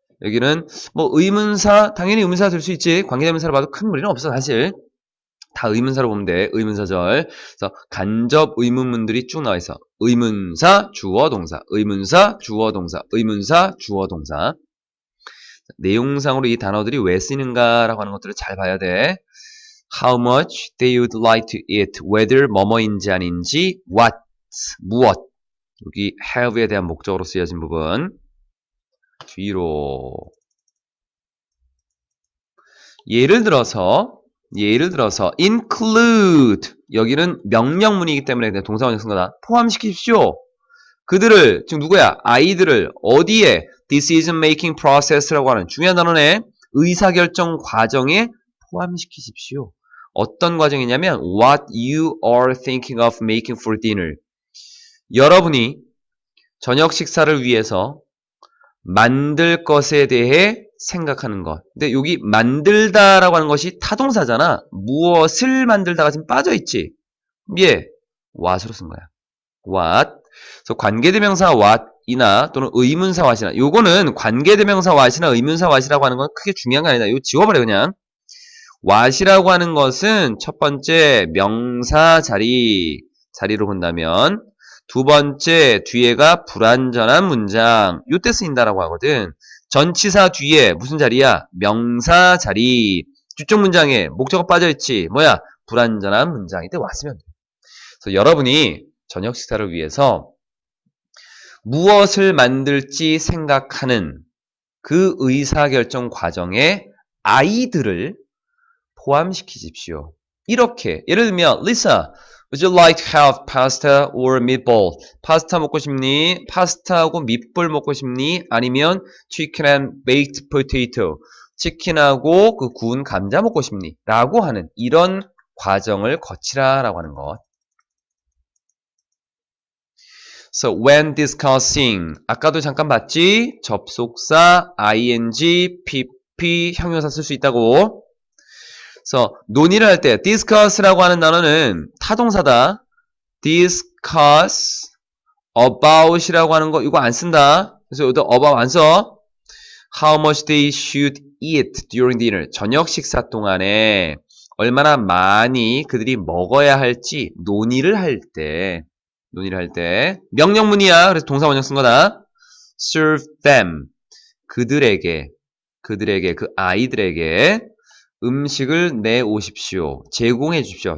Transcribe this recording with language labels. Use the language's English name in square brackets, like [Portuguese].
[Korean] 여기는 뭐 의문사 당연히 의문사 될 수 있지. 관계대명사로 봐도 큰 무리는 없어 사실. 다 의문사로 보면 돼. 의문사절. 그래서 간접 의문문들이 쭉 나와 있어. 의문사, 주어, 동사. 의문사, 주어, 동사. 의문사, 주어, 동사. 내용상으로 이 단어들이 왜 쓰이는가라고 하는 것들을 잘 봐야 돼. [English] How much they would like to eat. [Korean] whether 뭐뭐인지 아닌지. what. 무엇. 여기 have에 대한 목적으로 쓰여진 부분. 뒤로. 예를 들어서 include 여기는 명령문이기 때문에 동사원형 쓴 거다. 포함시키십시오. 그들을 지금 누구야? 아이들을 어디에? decision making process라고 하는 중요한 단어네. 의사결정 과정에 포함시키십시오. 어떤 과정이냐면 [English] what you are thinking of making for dinner. [Korean] 여러분이 저녁 식사를 위해서 만들 것에 대해 생각하는 것. 근데 여기 만들다라고 하는 것이 타동사잖아. 무엇을 만들다가 지금 빠져있지. 예, what으로 쓴 거야. [English] what. [Korean] 그래서 관계대명사 what이나 또는 의문사 what이나 요거는 관계대명사 what이나 의문사 what이라고 하는 건 크게 중요한 게 아니다. 이거 지워버려 그냥. what이라고 하는 것은 첫 번째 명사 자리로 본다면 두 번째 뒤에가 불완전한 문장 요때 쓰인다라고 하거든. 전치사 뒤에 무슨 자리야? 명사 자리. 뒤쪽 문장에 목적어 빠져있지. 뭐야? 불완전한 문장. 이때 왔으면 돼. 그래서 여러분이 저녁 식사를 위해서 무엇을 만들지 생각하는 그 의사결정 과정에 아이들을 포함시키십시오. 이렇게 예를 들면 [English] Lisa, would you like to have pasta or meatball? [Korean] 파스타 먹고 싶니? 파스타하고 밑볼 먹고 싶니? 아니면 [English] chicken and baked potato, [Korean] 치킨하고 그 구운 감자 먹고 싶니? 라고 하는 이런 과정을 거치라라고 하는 것. [English] So when discussing, [Korean] 아까도 잠깐 봤지? 접속사, ing, pp, 형용사 쓸 수 있다고. 그래서 논의를 할 때 discuss라고 하는 단어는 타동사다. discuss about이라고 하는 거 이거 안 쓴다. 그래서 여기다 about 안 써. [English] How much they should eat during dinner. [Korean] 저녁 식사 동안에 얼마나 많이 그들이 먹어야 할지 논의를 할 때 명령문이야. 그래서 동사 원형 쓴 거다. [English] Serve them. [Korean] 그들에게 그 아이들에게 음식을 내오십시오. 제공해 주십시오.